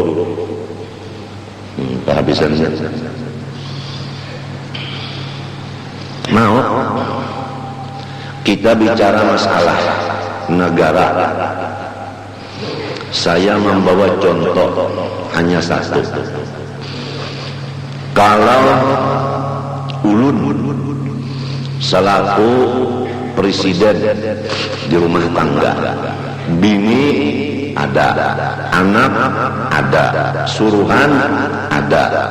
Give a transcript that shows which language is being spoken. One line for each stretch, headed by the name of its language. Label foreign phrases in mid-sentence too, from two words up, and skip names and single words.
Indonesian: Kehabisannya. Mau kita bicara masalah negara. Saya membawa contoh hanya satu. Kalau ulun selaku presiden di rumah tangga, bini ada, anak ada, suruhan ada.